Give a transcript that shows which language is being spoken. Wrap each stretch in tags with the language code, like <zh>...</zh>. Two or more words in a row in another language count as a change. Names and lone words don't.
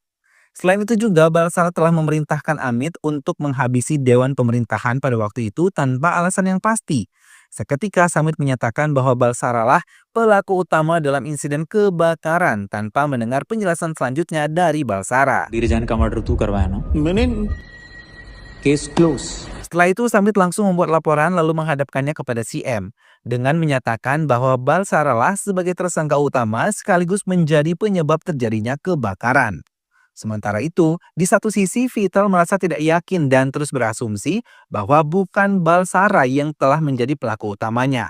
<id>Selain itu juga, Balsara telah memerintahkan Amit untuk menghabisi Dewan Pemerintahan pada waktu itu tanpa alasan yang pasti. Seketika Samit menyatakan bahwa Balsara lah pelaku utama dalam insiden kebakaran tanpa mendengar penjelasan selanjutnya dari Balsara.</id> <hi>धीरजान का मर्डर तू करवाया ना मैंने</hi> <en>case close</en> <id>Setelah itu Samit langsung membuat laporan lalu menghadapkannya kepada si M dengan menyatakan bahwa Balsara lah sebagai tersangka utama sekaligus menjadi penyebab terjadinya kebakaran. Sementara itu, di satu sisi Vital merasa tidak yakin dan terus berasumsi bahwa bukan Balsara yang telah menjadi pelaku utamanya.</id>